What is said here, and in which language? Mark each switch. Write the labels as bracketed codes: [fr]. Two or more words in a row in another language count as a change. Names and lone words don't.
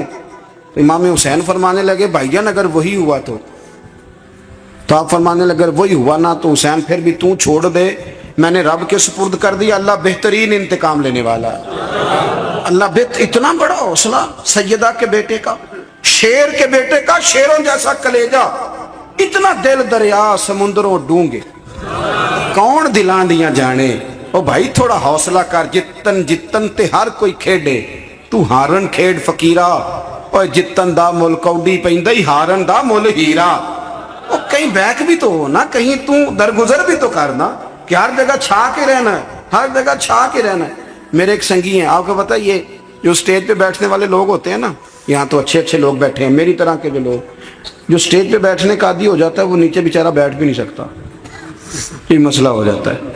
[ur] تو امام حسین فرمانے لگے بھائی جان اگر وہی ہوا تو آپ فرمانے لگے اگر وہی ہوا نا تو حسین پھر بھی تو چھوڑ دے، میں نے رب کے سپرد کر دیا، اللہ بہترین انتقام لینے والا ہے۔ اللہ اتنا بڑا حوصلہ سیدہ کے بیٹے کا، شیر کے بیٹے کا، شیروں جیسا کلیجہ، اتنا [pa] دل دریا سمندروں ڈونگے، کون دلان دیاں جانے۔ او بھائی تھوڑا حوصلہ کر، جتن جتن تے ہر کوئی کھیڈے، تو ہارن کھیڈ فقیرہ، اور جتن دا مل کوڈی پیندی ہارن دا مل ہیرا۔ [ur] اور کہیں بیک بھی تو ہو نا، کہیں تو درگزر بھی تو کرنا کہ ہر جگہ چھا کے رہنا ہے، ہر جگہ چھا کے رہنا ہے۔ میرے ایک سنگی ہیں، آپ کو پتہ یہ جو سٹیج پہ بیٹھنے والے لوگ ہوتے ہیں نا، یہاں تو اچھے اچھے لوگ بیٹھے ہیں، میری طرح کے جو لوگ جو سٹیج پہ بیٹھنے کا عادی ہو جاتا ہے وہ نیچے بیچارہ بیٹھ بھی نہیں سکتا، یہ مسئلہ ہو جاتا ہے۔